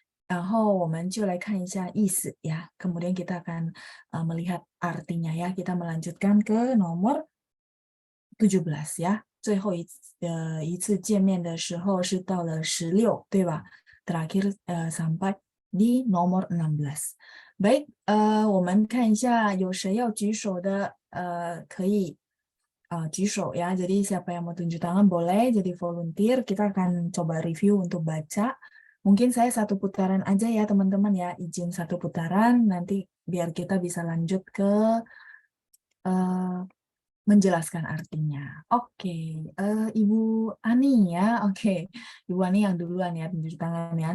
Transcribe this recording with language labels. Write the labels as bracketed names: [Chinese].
[Chinese] 然后我们就来看一下意思 ya. [Indonesian] Kemudian kita akan melihat artinya ya. Kita melanjutkan ke nomor 17 ya. [Chinese] 最后一次见面的时候是到了16，对吧？ [Indonesian] terakhir sampai di nomor 16. [Chinese] Baik, 我们看一下有谁要举手的，可以举手ya. [Indonesian] Jadi siapa yang mau tunjuk tangan boleh jadi volunteer. Kita akan coba review untuk baca. Mungkin saya satu putaran aja ya teman-teman ya. Izin satu putaran nanti biar kita bisa lanjut ke menjelaskan artinya. Oke, Ibu Ani ya. Oke, Ibu Ani yang duluan ya, tunjuk tangan ya.